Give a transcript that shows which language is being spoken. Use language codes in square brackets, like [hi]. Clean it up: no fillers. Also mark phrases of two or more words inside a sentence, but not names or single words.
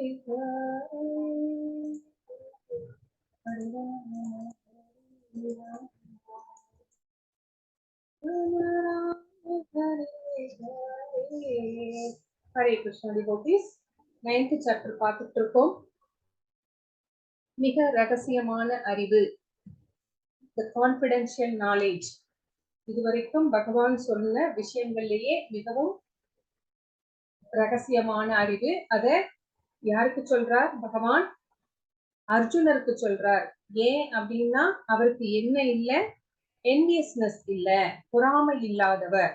[sa] हरे हरे कृष्ण [ta] डिवोटीज 9th சாப்டர் பார்த்துட்டு இருக்கோம். மிக ரகசியமான அறிவு, [en] the confidential knowledge. [ta] இதுவரைக்கும் பகவான் சொன்ன விஷயங்கள்லயே மிகவும் ரகசியமான அறிவு. அத யாருக்கு சொல்றார் பகவான்? அர்ஜுனருக்கு சொல்றார். ஏன் அப்படின்னா அவருக்கு என்ன இல்ல, என்வியஸ்னஸ் இல்ல, பொறாமை இல்லாதவர்.